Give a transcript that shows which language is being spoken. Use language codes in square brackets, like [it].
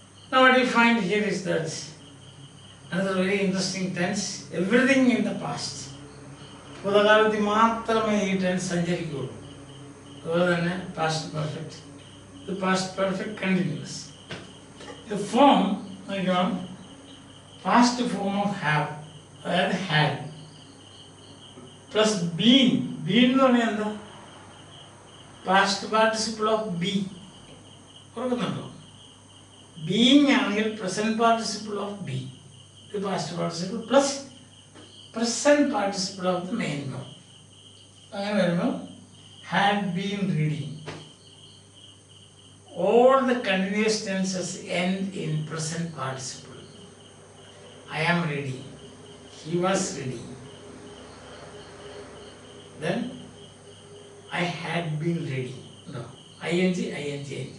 [en] Now what we find here is that another very interesting tense, everything in the past. [ml] ഭൂതകാലത്തിൽ മാത്രമേ ഈ tense സഞ്ചരിക്കുകയുള്ളൂ. അതുപോലെ തന്നെ past perfect, ഇത് past perfect continuous. ഇത് form നോക്കണം, [en] past form of have, [ml] അതായത് had plus been. Been എന്ന് പറഞ്ഞാൽ എന്താ? [en] Past participle of be. ഓർക്കുന്നുണ്ടോ? [ml] ബീങ് ആണെങ്കിൽ [en] Present participle of be, ഇത് past participle plus present participle of the main verb. [ml] അങ്ങനെ വരുമ്പോൾ [en] had been reading. All the continuous tenses end in present participle. I am ready. He was ready. Then I had been ready. No. ing.